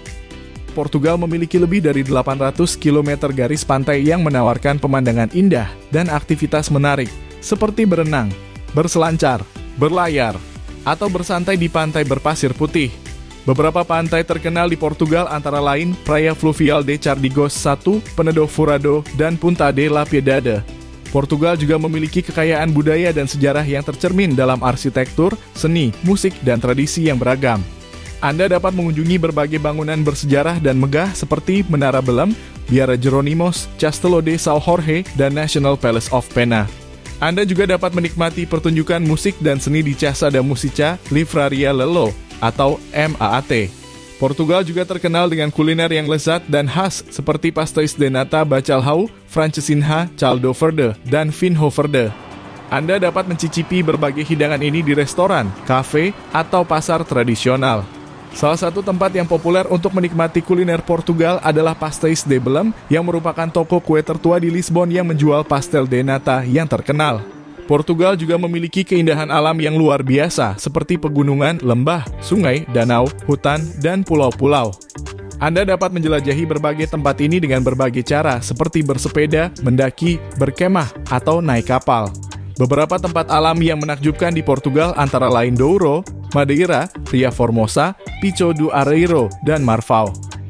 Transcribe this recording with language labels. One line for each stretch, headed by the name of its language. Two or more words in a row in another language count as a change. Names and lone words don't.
Indonesian: Portugal memiliki lebih dari 800 km garis pantai yang menawarkan pemandangan indah dan aktivitas menarik, seperti berenang, berselancar, berlayar, atau bersantai di pantai berpasir putih. Beberapa pantai terkenal di Portugal antara lain Praia Fluvial de Cardigos 1, Penedo Furado, dan Punta de la Piedade. Portugal juga memiliki kekayaan budaya dan sejarah yang tercermin dalam arsitektur, seni, musik, dan tradisi yang beragam. Anda dapat mengunjungi berbagai bangunan bersejarah dan megah seperti Menara Belém, Biara Jeronimos, Castelo de São Jorge, dan National Palace of Pena. Anda juga dapat menikmati pertunjukan musik dan seni di Casa da Música Livraria Lelo atau MAAT. Portugal juga terkenal dengan kuliner yang lezat dan khas seperti pastéis de nata Bacalhau, Francesinha, Caldo Verde, dan Vinho Verde. Anda dapat mencicipi berbagai hidangan ini di restoran, kafe, atau pasar tradisional. Salah satu tempat yang populer untuk menikmati kuliner Portugal adalah Pastéis de Belém yang merupakan toko kue tertua di Lisbon yang menjual pastel de nata yang terkenal. Portugal juga memiliki keindahan alam yang luar biasa seperti pegunungan, lembah, sungai, danau, hutan, dan pulau-pulau. Anda dapat menjelajahi berbagai tempat ini dengan berbagai cara seperti bersepeda, mendaki, berkemah, atau naik kapal. Beberapa tempat alam yang menakjubkan di Portugal antara lain Douro, Madeira, Ria Formosa, Pico do Areiro, dan Marfau.